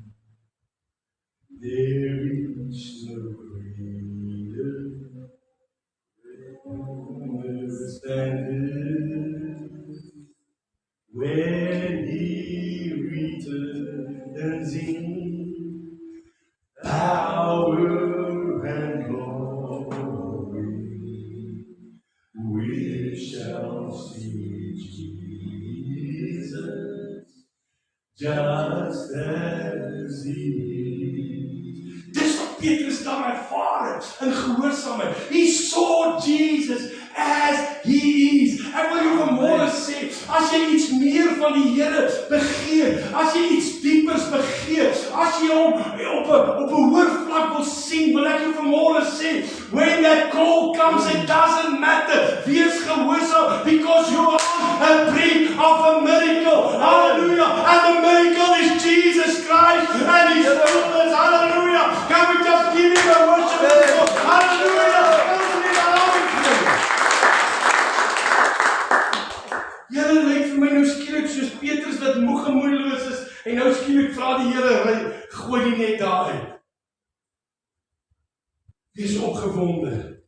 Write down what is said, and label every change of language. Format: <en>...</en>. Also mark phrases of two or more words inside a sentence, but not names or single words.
<en>There is no greater understanding when he returns in power and glory. We shall see Jesus just as he is.</en> <af>Dis wat Petrus dan ervaar in gehoorsaamheid.</af> <en>He saw Jesus as he is.</en> <af>Ek wil jou vanmôre sê, as jy iets meer van die Here begeer, as jy iets diepers begeer, as jy hom op 'n hoër vlak wil sien, wil ek jou vanmôre sê,</af> <en>when that call comes, it doesn't matter.</en> <af>Wees gehoorsaam,</af> <en>because you are a brink of a miracle. Hallelujah. And the miracle is Jesus Christ and his fullness. Hallelujah. Can we just give him a worship? Hallelujah.</en> <af>Here lyk vir my nou skielik soos Petrus wat moeg en moedeloos is en nou skielik vra die Here, gooi die net daar uit. Wees opgewonde.</af>